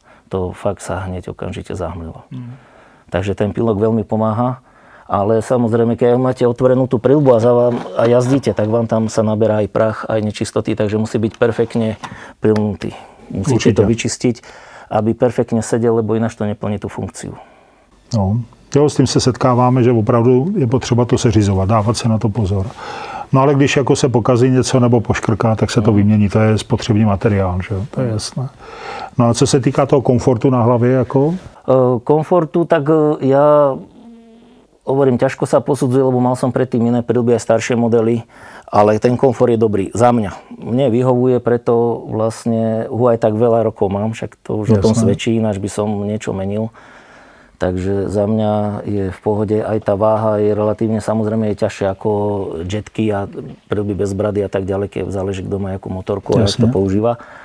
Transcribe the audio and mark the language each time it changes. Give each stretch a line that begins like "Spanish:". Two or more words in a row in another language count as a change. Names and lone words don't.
Slovak: To fakt sa hneď okamžite zahmlilo. Takže ten pinlock veľmi pomáha. Ale samozrejme, keď máte otvorenú tú prilbu a jazdíte, tak vám tam sa naberá aj prach, aj nečistoty, takže musí byť perfektne prilnutý. Musíte to vyčistiť, aby perfektne sedel, lebo ináč to neplní tú funkciu. No,
Czech: jo, s tím se setkáváme, že opravdu je potřeba to seřizovat, dávat se na to pozor. No ale když jako se pokazí něco nebo poškrká, tak se to vymění, to je spotřební materiál, že jo? To je jasné. No a co se týká toho komfortu na hlavě, jako?
Slovak: Komfortu, tak ja... Hovorím, ťažko sa posudzuje, lebo mal som predtým iné prilby aj staršie modely, ale ten komfort je dobrý za mňa. Mne vyhovuje, preto vlastne ho aj tak veľa rokov mám, však to už o tom svedčí, ináč by som niečo menil. Takže za mňa je v pohode, aj tá váha je relatívne, samozrejme je ťažšie ako jetky a prilby bez brady a tak ďalej, keď záleží, kto má akú motorku a jak to používa.